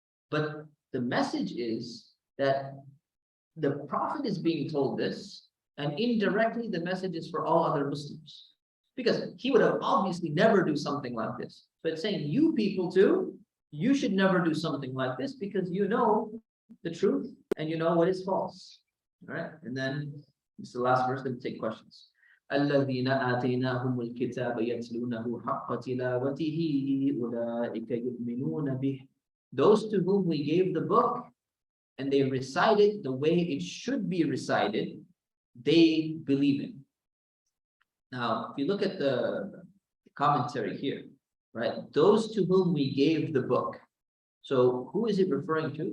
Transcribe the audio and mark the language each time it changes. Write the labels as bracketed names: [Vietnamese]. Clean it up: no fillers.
[English] But the message is that the Prophet is being told this, and indirectly the message is for all other Muslims, because he would have obviously never do something like this. So it's saying, you people too, you should never do something like this, because you know the truth and you know what is false. All right, and then this is the last verse. Then take questions. [Arabic] الذين آتيناهم الكتاب يتلونه حق تلاوته أولئك يؤمنون به. [English] Those to whom we gave the book and they recite it the way it should be recited, they believe in. Now, if you look at the commentary here, right? Those to whom we gave the book. So who is it referring to?